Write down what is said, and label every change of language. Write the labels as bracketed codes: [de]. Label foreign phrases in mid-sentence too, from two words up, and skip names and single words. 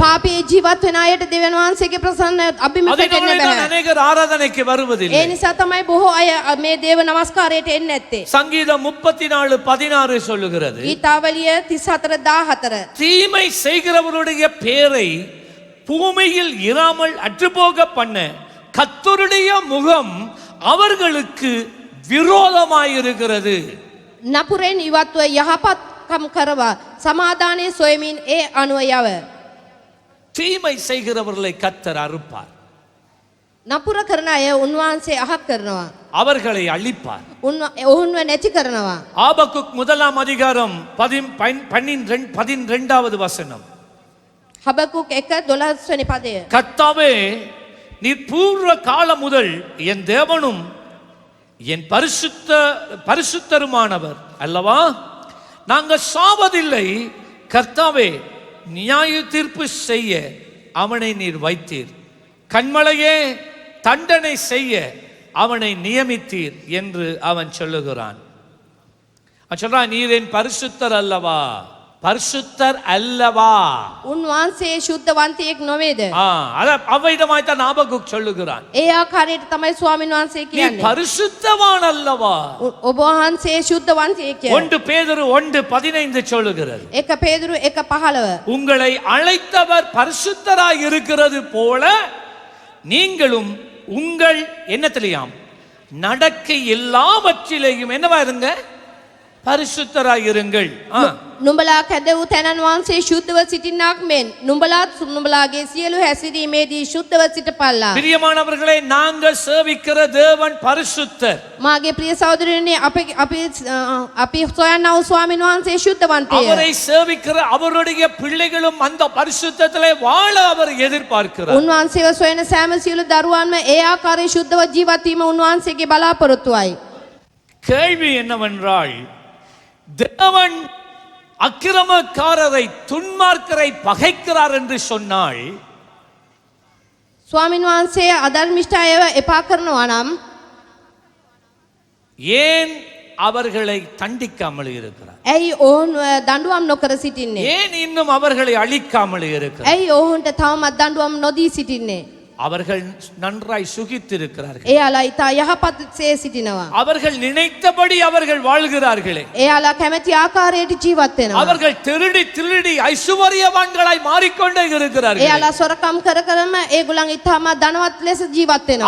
[si] පාපයේ ජීවත් වෙන අයට දෙවියන් වහන්සේගේ ප්‍රසන්න අභිමුඛයට එන්න [ta] அதனால [si] බෑ. [ta] அநேகர் ஆராதனைக்கு வருவதில்லை. [si] ඒ නිසා තමයි බොහෝ අය මේ දේව නමස්කාරයට එන්නේ නැත්තේ. [ta] சங்கீதம் 34:16 சொல்லுகிறது, [si] ගීතාවලිය 34:14. [ta] தீமை செய்கிறவருடைய பேரை பூமியில் இராமல் அற்றுப்போக பண்ண கர்த்தருடைய முகம் அவர்களுக்கு விரோதமாயிருக்கிறது. [si] නපුරෙන් ඉවත්ව යහපත්කම් කරවා සමාදානයේ සොයමින් ඒ අනුව යව. [ta] தீமை செய்கிறவர்களை கர்த்தர் அறுப்பார், [si] නපුර කරන අය උන්වහන්සේ අහක් කරනවා. [ta] அவர்களை அழிப்பார். [si] ඔවුන්ව නැති කරනවා. [ta] ஆபக்குக் 1ஆம் அதிகாரம் 12வது வசனம். [si] හබකුක් 1:12 වෙනි පදය. [ta] கர்த்தாவே நீர் பூர்வ காலம் முதல் என் தேவனும் என் பரிசுத்தருமானவர் அல்லவா? நாங்கள் சாவதில்லை. கர்த்தாவே நியாய தீர்ப்பு செய்ய அவனை நீர் வைத்தீர். கண்மலையே தண்டனை செய்ய அவனை நியமித்தீர் என்று அவன் சொல்லுகிறான். சொல்றான், நீர் என் பரிசுத்தர் அல்லவா? பரிசுத்தர் அல்லவா? [si] උන්වහන්සේ ශුද්ධවන්තයෙක් නොවේද? [ta] அத அவ்விதமாய்த்தான் ஆபகுக் சொல்லுகிறான். [si] ඒ ආකාරයට තමයි ස්වාමීන් වහන්සේ [ta] நீ [si] කියන්නේ. [ta] பரிசுத்தவான் அல்லவா? [si] ඔබ වහන්සේ ශුද්ධවන්තයෙක් කියලා. [ta] 1 பேதுரு 1:15 சொல்லுகிறது. 1 பேதுரு 1:15. உங்களை அழைத்தவர் பரிசுத்தராய் இருக்கிறது போல நீங்களும் உங்கள் என்னத்திலையாம் நடக்கை எல்லாவற்றிலேயும் என்னவா இருங்க? பரிசுத்தராய் இருங்கள். [si] නුඹලා කැදවූ තැනන් වහන්සේ ශුද්ධව සිටින්නාක් මෙන් නුඹලාත් නුඹලාගේ සියලු හැසිරීමේදී ශුද්ධව සිටපල්ලා. [ta] பிரியமானவர்களே, நாங்கள் சேவிக்கிற தேவன் பரிசுத்தர். [si] මාගේ ප්‍රිය සහෝදරයනි, අපි සොයන්නා වූ ස්වාමීන් වහන්සේ ශුද්ධවන්තය. [ta] அவரை சேவிக்கிற அவருடைய பிள்ளைகளும் அந்த பரிசுத்தத்திலே வாழ அவர் எதிர்பார்க்கிறார். [si] උන්වහන්සේව සොයන සෑම සියලු දරුවන්ම ඒ ආකාරයේ ශුද්ධව ජීවත් වීම උන්වහන්සේගේ බලාපොරොත්තුවයි. [ta] கேள்வி என்னவென்றால், தேவன் அக்கிரமக்காரரை துன்மார்க்கரை பகைக்கிறார் என்று சொன்னால், [si] ස්වාමීන් වහන්සේ අධර්මිෂ්ඨ අයව එපා කරනවා නම් [ta] ஏன் அவர்களை தண்டிக்காமல் இருக்கிறார்? [si] ඇයි ඔවුන් දඬුවම් නොකර සිටින්නේ? [ta] ஏன் இன்னும் அவர்களை அழிக்காமல் இருக்கிறார்? [si] ඇයි ඔවුන්ට තවමත් දඬුවම් නොදී සිටින්නේ? [ta] அவர்கள் நன்றாய் சுகித்திருக்கிறார்கள். [si] එයාලා ඊට යහපත්සේ සිටිනවා. [ta] அவர்கள் நினைத்தபடி அவர்கள் வாழ்கிறார்களே. [si] එයාලා කැමැති ආකාරයට ජීවත් වෙනවා. [ta] அவர்கள் திருடி திருடி ஐசுவரியவான்களாய் மாறிக்கொண்டே இருக்கிறார்கள். [si] එයාලා සොරකම් කර කරම ඒගොල්ලන් ඊටම ධනවත් ලෙස ජීවත් වෙනවා.